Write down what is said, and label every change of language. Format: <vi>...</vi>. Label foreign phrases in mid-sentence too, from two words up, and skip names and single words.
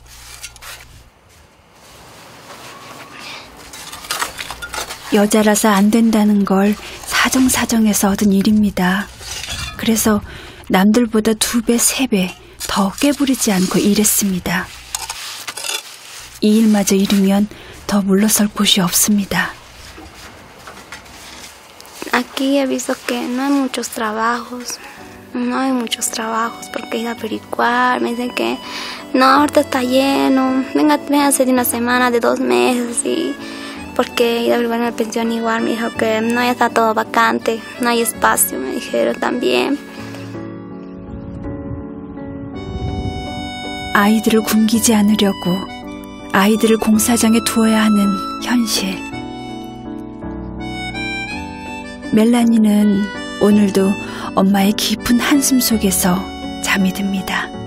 <ko>여자라서 안 된다는 걸 사정사정해서 얻은 일입니다. 그래서 남들보다 2배, 3배 더 깨부리지 않고 일했습니다. 이 일마저 이루면 더 물러설 곳이 없습니다.</ko> <es>Aquí he visto que no hay muchos trabajos porque he ido a averiguar, me dicen que no, ahorita está lleno, venga a hacer una semana, de 2 meses, y porque he ido a averiguar una pensión igual, me dijo que no, ya está todo vacante, no hay espacio, me dijeron también.</es> <ko>아이들을 굶기지 않으려고 아이들을 공사장에 두어야 하는 현실. 멜라니는 오늘도 엄마의 깊은 한숨 속에서 잠이 듭니다.</ko>